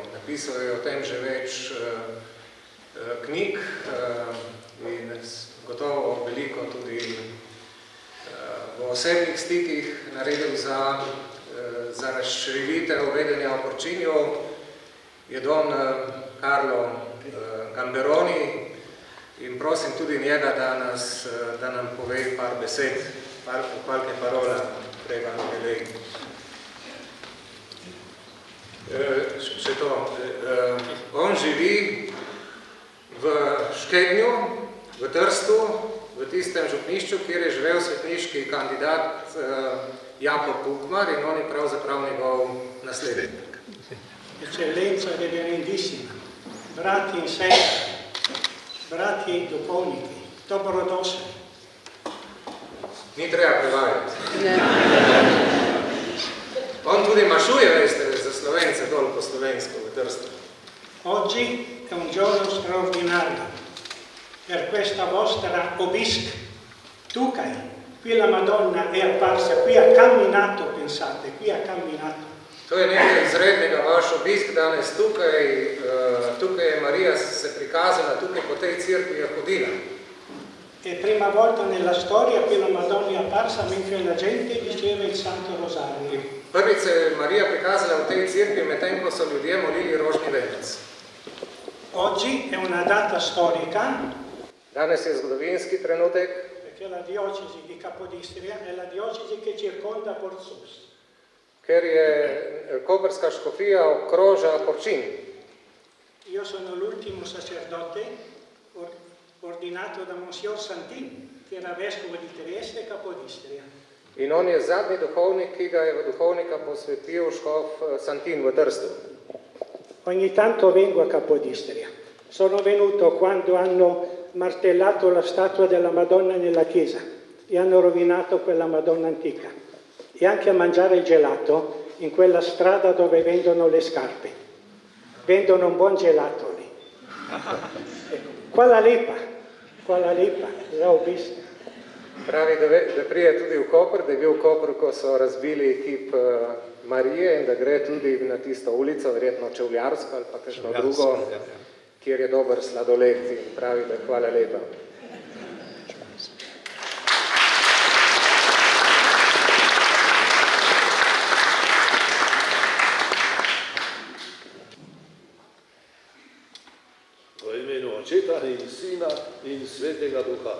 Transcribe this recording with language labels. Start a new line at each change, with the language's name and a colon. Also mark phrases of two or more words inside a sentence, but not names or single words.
Slovenian: Napisal je o tem že več knjig in gotovo veliko tudi v osebnih stikih naredil za razširitev vedenja o Porčinju. Je Don Carlo Gamberoni in prosim tudi njega, da nam pove par besed,
Italian: qualche parola pre Evangelii.
Slovenian: Še to, on živi v Škednju, v Trstu, v tistem župnišču, kjer je živel svetniški kandidat Jakob Bukmar in on je pravzaprav njegov naslednik.
Italian: Eccellenza reverendissima,
Slovenian: brati in sestre, brati duhovniki, dobrodošli. Ni treba prevajati. On tudi mašuje, veste, za Slovence dol po slovensko v Trstu.
Italian: Oggi è un giorno straordinario per questa vostra obisc. Tukaj, qui la Madonna è apparsa, qui ha camminato, pensate, qui ha camminato.
Slovenian: To je nekaj izrednega, vaš obisk danes tukaj je Marija se prikazala, tukaj po tej cerkvi je hodila.
Italian: È prima volta nella storia che la Madonna è apparsa mentre la gente diceva il Santo Rosario.
Slovenian: Prvič se je Marija prikazala v tej cerkvi, medtem ko so ljudje molili rožni venec.
Italian: Oggi è una data storica.
Slovenian: Danes je zgodovinski trenutek.
Italian: Perché la diocesi di Capodistria è la diocesi che circonda Porzus.
Slovenian: Ker je koprska škofija okroža Porčin.
Italian: Io sono l'ultimo sacerdote ordinato da Monsignor Santin, che era vescovo di Trieste e Capodistria.
Slovenian: In on je zadnji duhovnik, ki ga je v duhovnika posvetil škof Santin v Trstu.
Italian: Ogni tanto vengo a Capodistria. Sono venuto quando hanno martellato la statua della Madonna nella chiesa e hanno rovinato quella Madonna antica. E anche a mangiare il gelato in quella strada dove vendono le scarpe. Vendono un buon gelato lì. Qua la lepa, già ho visto.
Slovenian: Pravi, da prije tudi v Koper, da je bil v Kopru, ko so razbili kip Marije in da gre tudi na tisto ulico, verjetno Čevljarsko ali pa kakšno drugo, kjer je dober sladoled in pravi, da hvala lepa. V imenu Očeta in Sina in Svetega Duha.